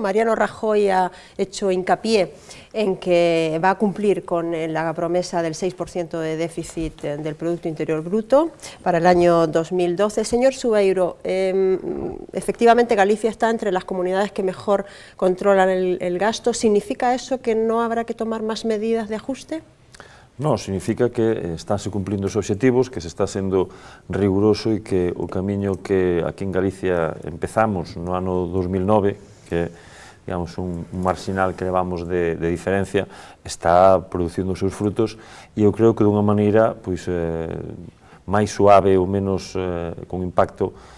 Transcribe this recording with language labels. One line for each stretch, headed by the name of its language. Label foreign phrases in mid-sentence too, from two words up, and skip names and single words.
Spanish: Mariano Rajoy ha hecho hincapié en que va a cumplir con la promesa del 6% de déficit del Producto Interior Bruto para el año 2012. Señor Subeiro, efectivamente Galicia está entre las comunidades que mejor controlan el gasto. ¿Significa eso que no habrá que tomar más medidas de ajuste?
Galician: Non, significa que estánse cumplindo os obxectivos, que se está sendo riguroso e que o camiño que aquí en Galicia empezamos no ano 2009, que digamos un marxinal que levamos de diferencia, está producindo os seus frutos e eu creo que dunha maneira pois, máis suave ou menos con impacto